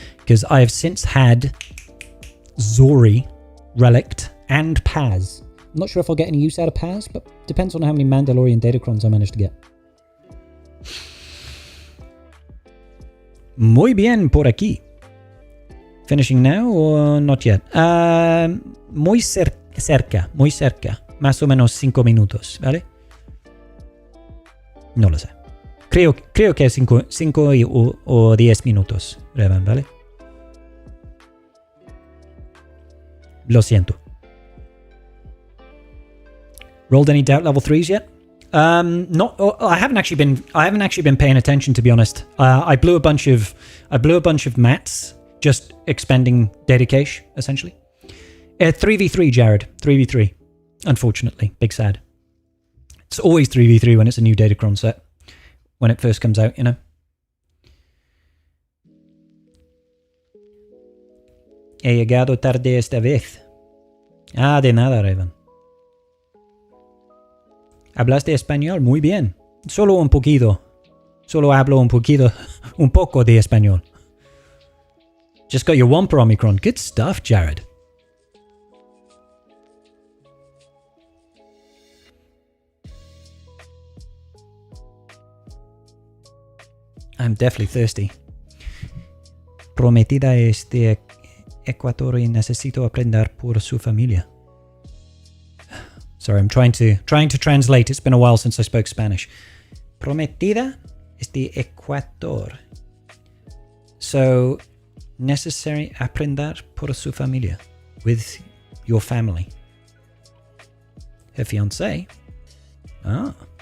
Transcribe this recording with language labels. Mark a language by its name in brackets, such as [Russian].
[English] Because I have since had Zori, Relict, and Paz. I'm not sure if I'll get any use out of Paz, but depends on how many Mandalorian Datacrons I manage to get. [Spanish] Muy bien por aquí. [English] Finishing now or not yet? [Spanish] Muy cerca, muy cerca. Más o menos 5 minutos, ¿vale? No lo sé. Creo que 5 o 10 minutos, Revan, ¿vale? Lo siento. [English] Rolled any doubt level 3s yet? I haven't actually been paying attention, to be honest. I blew a bunch of mats just expending data cache essentially. 3v3, Jared. 3v3. Unfortunately, big sad. It's always 3v3 when it's a new Datacron set. When it first comes out, you know. [Spanish] He llegado tarde esta vez. Ah, de nada, Revan. ¿Hablaste español? Muy bien. Solo un poquito. Solo hablo un poquito. Un poco de español. [English] Just got your Wampa Omicron. Good stuff, Jared. I'm definitely thirsty. [Spanish] Prometida es de Ecuador y necesito aprender por su familia. [English] Sorry, I'm trying to translate. It's been a while since I spoke Spanish. Prometida [Spanish] Es the Ecuador. [English] So, necessary [Spanish] aprender por su familia. [English] With your family. Her fiancé. Ah.